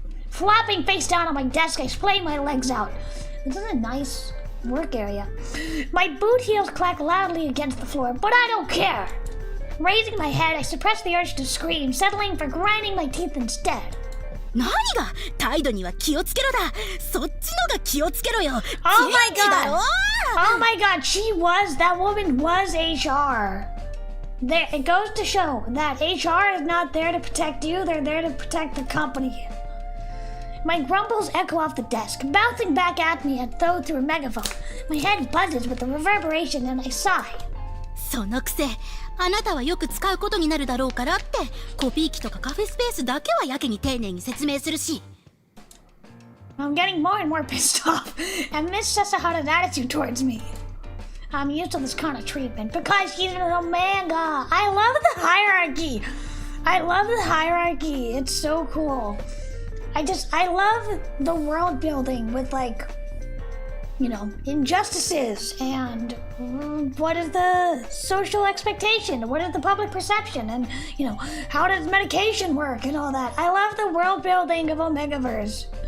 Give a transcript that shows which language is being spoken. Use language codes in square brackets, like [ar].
[en] Flopping face down on my desk, I splay my legs out. This is a nice work area. My boot heels clack loudly against the floor, but I don't care. Raising my head, I suppress the urge to scream, settling for grinding my teeth instead. [ja] 何が態度には気をつけろだ。そっちのが気をつけろよ。 [en] Oh my [ja] 人事だろ。 [en] Oh my god, that woman was HR. It goes to show that HR is not there to protect you, they're there to protect the company. My grumbles echo off the desk, bouncing back at me as though through a megaphone. My head buzzes with the reverberation and I sigh. [ja] そのくせ、あなたはよく使うことになるだろうからってコピー機とかカフェスペースだけはやけに丁寧に説明するし。 [en] I'm getting more and more pissed off at Miss Sasahara's attitude towards me. I'm used to this kind of treatment because she's an Omega. I love the hierarchy. It's so cool. I love the world building with injustices and what is the social expectation, what is the public perception, and how does medication work and all that. I love the world building of Omegaverse.